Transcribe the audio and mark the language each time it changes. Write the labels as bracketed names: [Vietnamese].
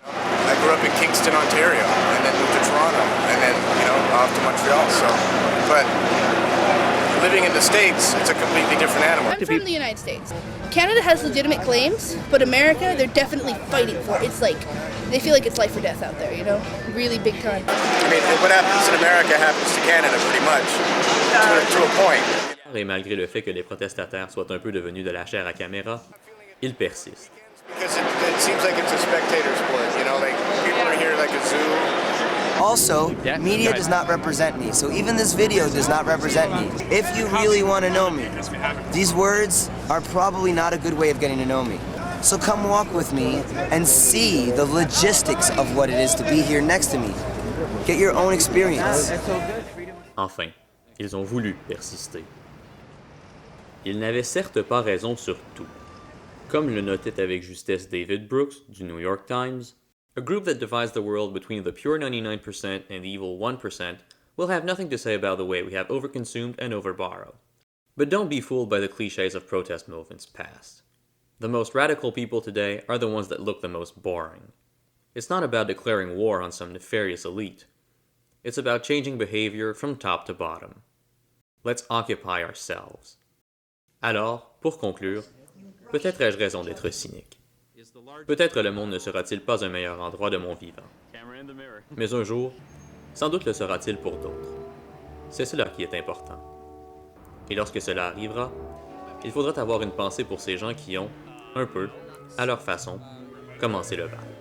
[English] I grew up in Kingston, Ontario, and then moved to Toronto, and then, off to Montreal, but living in the States, it's a completely different animal. I'm from the United States. Canada has legitimate claims, but America, they're definitely fighting for it. It's like, they feel like it's life or death out there, really big time. I mean, what happens in America happens to Canada pretty much, to a point. [French] Et malgré le fait que les protestataires soient un peu devenus de la chair à caméra, ils persistent. [English] Because it seems like it's a spectator sport, like people are here like a zoo. Also, media does not represent me, so even this video does not represent me. If you really want to know me, these words are probably not a good way of getting to know me. So come walk with me and see the logistics of what it is to be here next to me. Get your own experience. [French] Enfin, ils ont voulu persister. Ils n'avaient certes pas raison sur tout. Comme le notait avec justesse David Brooks du New York Times, [English] a group that divides the world between the pure 99% and the evil 1% will have nothing to say about the way we have overconsumed and overborrowed. But don't be fooled by the cliches of protest movements past. The most radical people today are the ones that look the most boring. It's not about declaring war on some nefarious elite. It's about changing behavior from top to bottom. Let's occupy ourselves. [French] Alors, pour conclure, peut-être ai-je raison d'être cynique. Peut-être le monde ne sera-t-il pas un meilleur endroit de mon vivant. Mais un jour, sans doute le sera-t-il pour d'autres. C'est cela qui est important. Et lorsque cela arrivera, il faudra avoir une pensée pour ces gens qui ont, un peu, à leur façon, commencé le bal.